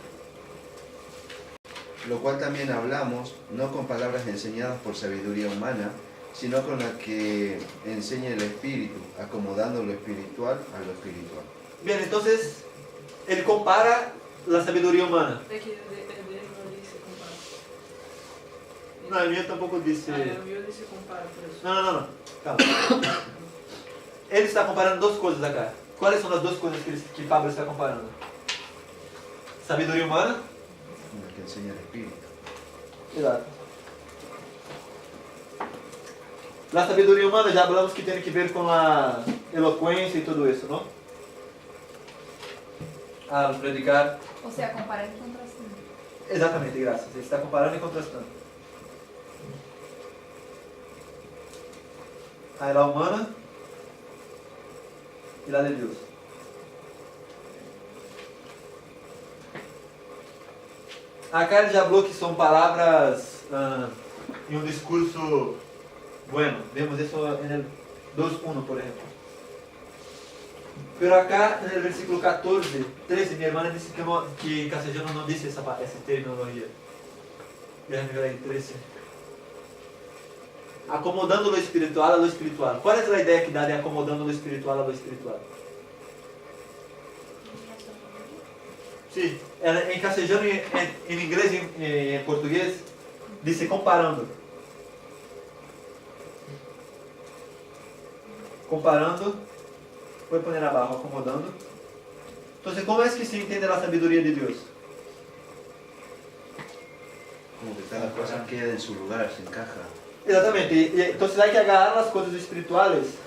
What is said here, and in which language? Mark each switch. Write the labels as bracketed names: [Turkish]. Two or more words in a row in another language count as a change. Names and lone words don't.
[Spanish] Lo cual también hablamos, no con palabras enseñadas por sabiduría humana, sino con la que enseña el Espíritu, acomodando lo espiritual a lo espiritual. Bien, entonces, él compara la sabiduría humana. Es que el de él no dice compara. No, el mío tampoco dice... El mío dice compara, por eso. No, calma. [Portuguese] Ele está comparando duas coisas acá. Quais são as duas coisas que Pablo está comparando? Sabedoria humana. [Spanish] La que enseña el Espíritu. [Portuguese] Exato. La sabedoria humana já falamos que tem que ver com a eloquência e tudo isso, não? [Spanish] Al predicar. O sea, comparar y contrastar. [Portuguese] Exatamente, graças. Ele está comparando e contrastando. Aí [Spanish] la humana [Portuguese] e [Spanish] la de [Portuguese] Deus. Acá ele já falou que são palavras em um discurso bueno. Vemos isso no 2.1, por exemplo. [Spanish] Pero acá, [Portuguese] no versículo [Spanish] 14, 13, [Portuguese] minha irmã disse que em castelhano não disse essa terminologia. [Spanish] Déjame ver aí, 13. Acomodando lo espiritual a lo espiritual. [Portuguese] Qual é a ideia que dá de [Spanish] acomodando lo espiritual a lo espiritual? [Portuguese] Sim, em castelhano, em inglês e em português, diz comparando. Comparando, vou pôr abaixo, acomodando. Então, como é que se entende a sabedoria de Deus? [Spanish] Como que cada cosa queda en su lugar, se encaja. [Portuguese] Exatamente. Então, [Spanish] hay que agarrar [Portuguese] as coisas espirituais.